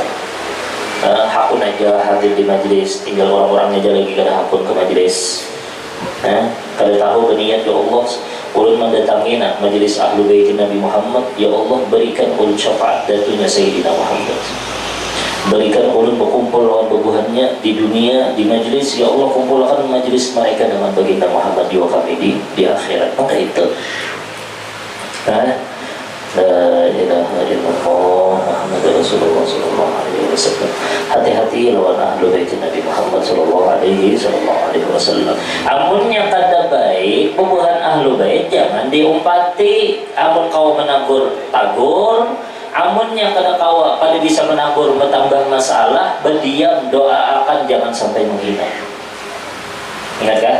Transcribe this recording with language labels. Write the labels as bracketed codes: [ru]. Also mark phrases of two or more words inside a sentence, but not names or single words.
[bjn] Hakun aja hadir di majelis, tinggal orang-orangnya aja lagi kada hakun ke majelis. Kada tahu berniat, ya Allah, ulun mendatangi majelis ahlu bait Nabi Muhammad, ya Allah berikan ulun syafaat datunya Sayyidina Muhammad. Berikan ulun berkumpul lawan bubuhannya di dunia, di majlis, [id] ya Allah kumpulkan majlis mereka dengan baginda Muhammad juga kami di akhirat. Maka itu [ar] لا إله إلا الله محمد رسول الله صلى الله عليه وسلم. [bjn] Hati-hati lawan ahlu bait Nabi Muhammad [ar] صلى الله عليه وسلم. [bjn] Amunnya kada baik bubuhan ahlu bait jangan diumpati. Amun kau menagur tagur, amunnya kada kawa pada bisa menabur bertambah masalah, berdiam, doakan jangan sampai menghina. [id] Ingat kan?